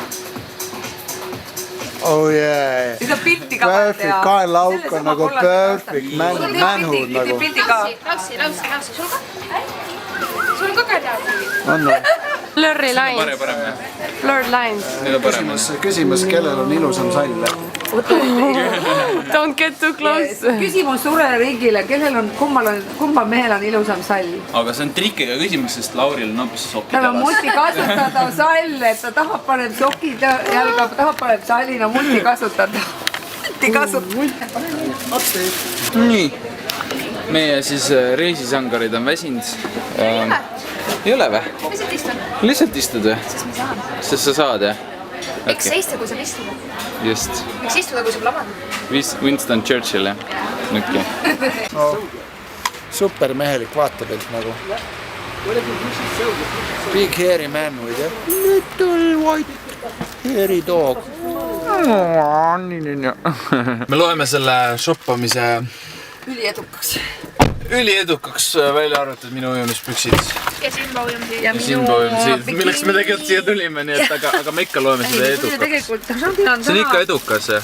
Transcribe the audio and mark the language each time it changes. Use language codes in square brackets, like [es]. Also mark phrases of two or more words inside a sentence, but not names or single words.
[en] Oh yeah. [et] Siis on pilti ka vaata. Perfect, kaenlaauk on nagu [en] perfect, manhood [et] nagu. Pilti ka. Laussi. Sul on ka kädad. On või? [en] Blurry lines. [et] Parem. [en] Blurred lines. [et] Nüüd on parem. Küsimus, kellel on ilusam sall? [en] Don't get too close. [et] Küsimus suurele riigile, kumba mehel on ilusam sall? Aga see on trikiga küsimus, sest Lauril on hoopis sokid Tal on multikasutatav sall, et ta tahab paneb sokid jalga, tahab paneb salli, no multikasutatav. Nii. Meie siis reisisangarid on väsinud. Ei ole või? Lihtsalt istun. Lihtsalt istud või? Sest sa saad, jah? Miks seista, kui saab istuda? Just. Miks istuda, kui saab lamada? Winston Churchill, jah? Nutki. Supermehelik vaatepilt nagu. [en] Big hairy man with a little white hairy dog. [et] Me loeme selle shoppamise üliedukaks välja arvatud minu ujumispüksid. Ja Simba ujumsi. Ja Simba ujumsid, milleks me tegelikult siia tulime, nii et aga me ikka loeme seda edukaks. Tegelikult See on ikka edukas, jah?